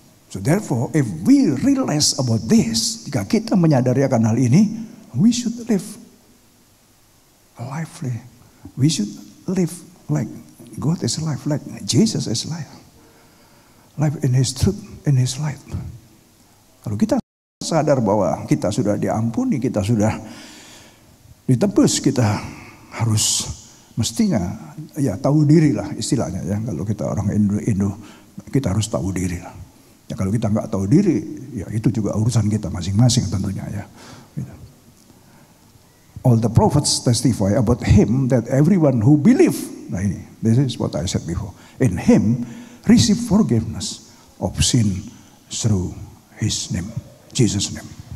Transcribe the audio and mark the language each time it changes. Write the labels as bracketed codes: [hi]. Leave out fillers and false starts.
[en] So therefore, if we realize about this, [id] jika kita menyadari akan hal ini, [en] we should live lively. We should live like God is alive, like Jesus is alive. Life in His truth, in His light. [id] Kalau kita sadar bahwa kita sudah diampuni, kita sudah ditebus, kita harus mestinya ya tahu diri lah istilahnya ya. Kalau kita orang Indo, kita harus tahu diri lah. Ya kalau kita nggak tahu diri, ya itu juga urusan kita masing-masing tentunya ya. [en] All the prophets testify about Him that everyone who believe, [id] nah ini, [en] this is what I said before, in Him receive forgiveness of sin through His name, Jesus' name.